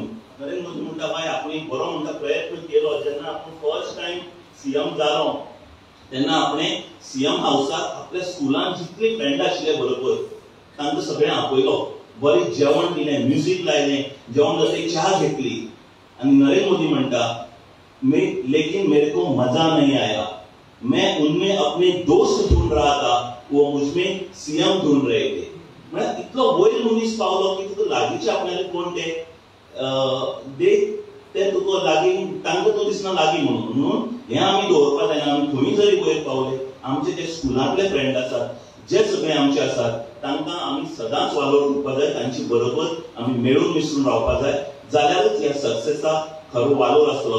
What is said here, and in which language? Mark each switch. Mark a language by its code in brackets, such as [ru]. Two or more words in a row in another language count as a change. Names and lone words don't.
[kok] नरेंद्र मोदी म्हणटा बाय आपूण एक बरो म्हणटा प्रयत्न केलो. जेन्ना आपूण [en] first time CM [kok] जालो तेन्ना आपणें सीएम हावसाक आपल्या स्कुलांत जितले फ्रेंड आशिल्ले बरोबर तांकां सगळें आपयलो, बरें जेवण दिलें, म्युजीक लायलें, जेवण जातकीर च्या घेतली. आनी नरेंद्र मोदी म्हणटा [hi] लेकिन मेरे को मजा नहीं आया, मैं उनमें अपने दोस्त ढूंढ रहा था, वो मुझमें सीएम ढूंढ रहे थे. [kok] म्हळ्यार इतलो वयर मनीस पावलो की तुका लागींचे आपल्याले कोण ते तुका लागीं तांकां तो दिसना लागीं म्हणून हें आमी दवरपाक जायना. आमी खंय जरी वयर पावले आमचे जे स्कुलांतले फ्रेंड आसात, जे सगळे आमचे आसात, तांकां आमी सदांच वालोर दिवपाक जाय, तांची बरोबर आमी मेळून मिसळून रावपाक जाय, जाल्यारच ह्या सक्सेसाक खरो वालोर आसतलो.